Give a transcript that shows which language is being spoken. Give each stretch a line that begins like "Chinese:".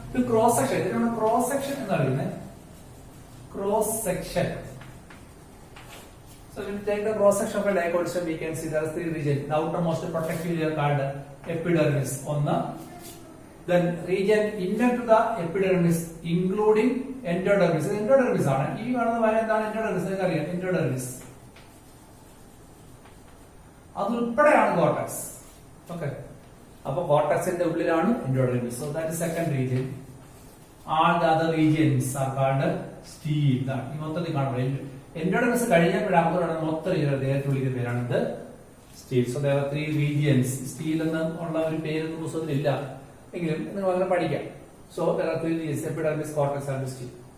Malayalam: Cross section. ഇതിനാണ് cross section എന്ന് പറയുന്നത്. Cross section.
English: So when we take the cross section of a dicot stem, we can see there are three regions. The outermost protective layer called epidermis. Then region inner to the epidermis, including endodermis.
Malayalam: Endodermis ആണ്. ഈ കാണുന്ന വര എന്താണ്? endodermis. നിങ്ങൾക്ക് അറിയാം endodermis. അത് ഉൾപ്പെടെയാണ് cortex. Okay, അപ്പൊ കോർട്ടെക്സിന്റെ ഉള്ളിലാണ് endodermis.
English: So that is second region. All the other regions are called steel.
Malayalam: ഈ മൊത്തത്തിൽ കാണുന്നത് എൻഡോഡെർമിസ് കഴിഞ്ഞപ്പോഴാണ് മൊത്തം ദേഹത്ത് വിളിക്കുന്ന പേരാണ് ഇത് steel.
English: So there are three regions.
Malayalam: Steel എന്ന് ഉള്ള ഒരു പേരൊന്നും പുസ്തകത്തിലില്ല, എങ്കിലും നിങ്ങൾ അങ്ങനെ പഠിക്കാം.
English: So there are three regions: epidermis, cortex and steel.